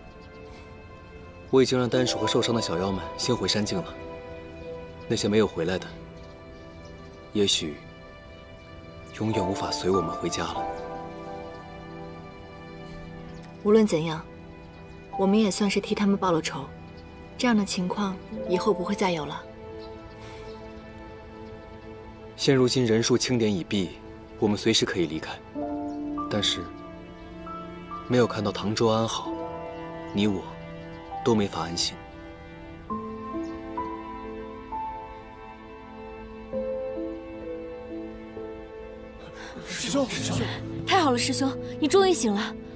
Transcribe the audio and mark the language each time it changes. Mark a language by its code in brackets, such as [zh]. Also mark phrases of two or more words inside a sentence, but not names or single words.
[zh] 我已經讓丹鼠和受傷的小妖們先回山境了。那些沒有回來的，也許永遠無法隨我們回家了。無論怎樣，我們也算是替他們報了仇。這樣的情況以後不會再有了。現如今人數清點已畢，我們隨時可以離開。但是，沒有看到唐周安好，你我都沒法安心。師兄，太好了，師兄，你終於醒了。